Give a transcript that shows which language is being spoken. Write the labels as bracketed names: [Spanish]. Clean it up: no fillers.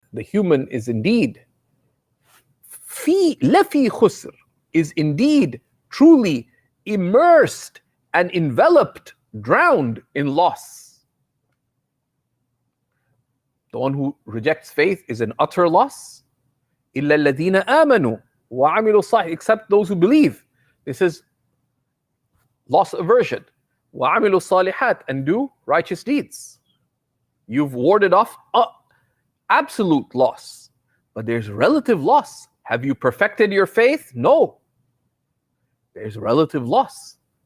[English] The human is indeed [Arabic] لَفِي خُسْرٍ, [English] is indeed truly immersed and enveloped drowned in loss. The one who rejects faith is an utter loss. [Arabic] إِلَّا الَّذِينَ آمَنُوا وَعَمِلُوا الصَّالِحَاتِ, [English] except those who believe. This is loss aversion. [Arabic] وَعَمِلُوا الصَّالِحَاتِ, [English] and do righteous deeds. You've warded off absolute loss. But there's relative loss. Have you perfected your faith? No. There's relative loss.